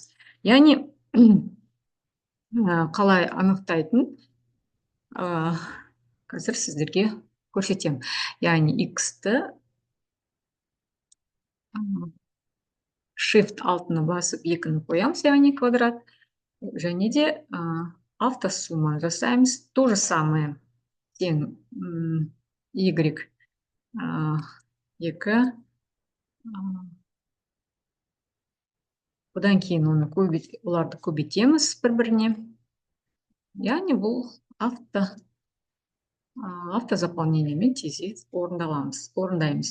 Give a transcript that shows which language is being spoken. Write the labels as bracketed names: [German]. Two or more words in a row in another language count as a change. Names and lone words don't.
[Kazakh] Яғни қалай анықтайтын қазір сіздерге көрсетемін. Яғни x-ті shift алтыны басып 2-ні қоямыз, яғни квадрат, және де автосумма жасаймыз. [Russian] То же самое тең y 2. [Kazakh] Одан кейін оларды көбейтеміз бір-біріне. Яғни бұл автозаполнениемен тез орындаймыз.